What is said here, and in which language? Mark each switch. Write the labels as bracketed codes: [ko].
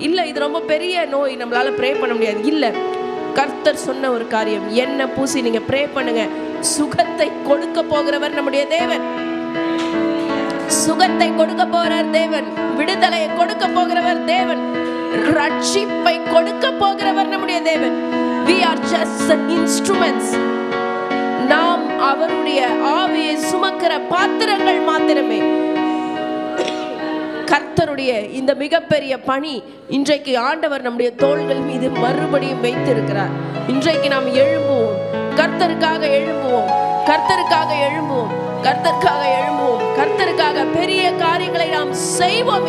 [ta] இல்லை, இது ரொம்ப பெரிய நோய், நம்மளால ப்ரே பண்ண முடியாது. இல்லை, கர்த்தர் சொன்ன ஒரு காரியம், எண்ணெய் பூசி நீங்க ப்ரே பண்ணுங்க. சுகத்தை கொடுக்க போகிறவர் நம்முடைய தேவன். சுகத்தை கொடுக்க போகிறார் தேவன். விடுதலையை கொடுக்க போகிறவர் தேவன். ரட்சிப்பை கொடுக்க போகிறவர் நம்முடைய தேவன். [en] We are just the instruments. [ta] நாம் அவருடைய ஆவியை சுமக்கிற பாத்திரங்கள் மாத்திரமே. கர்த்தருடைய இந்த மிகப்பெரிய பணி இன்றைக்கு ஆண்டவர் நம்முடைய தோள்கள் மீது மறுபடியும் வைத்திருக்கிறார். இன்றைக்கு நாம் எழும்புவோம், கர்த்தருக்காக எழும்புவோம், கர்த்தருக்காக எழும்புவோம், கர்த்தருக்காக எழும்புவோம், கர்த்தருக்காக பெரிய காரியங்களை நாம் செய்வோம்.